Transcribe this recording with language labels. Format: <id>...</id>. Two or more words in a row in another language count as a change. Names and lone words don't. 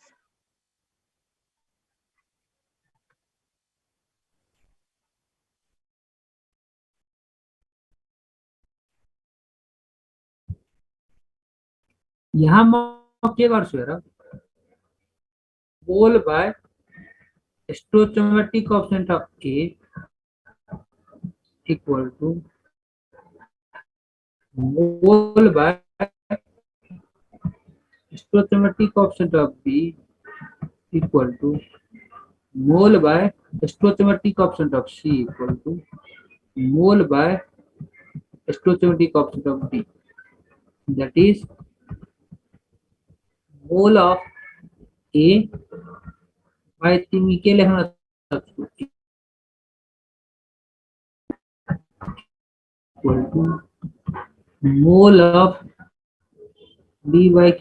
<ne>यहाँ म के गर्छु हेर</ne> <en>mole by stoichiometric coefficient of A equal to mole by stoichiometric coefficient of B equal to mole by stoichiometric coefficient of C equal to mole by stoichiometric coefficient of D. That is mole of A by</en> <ne>तिमी के लेख्न सक्छौ</ne> <en>equal to mole of B by K.</en>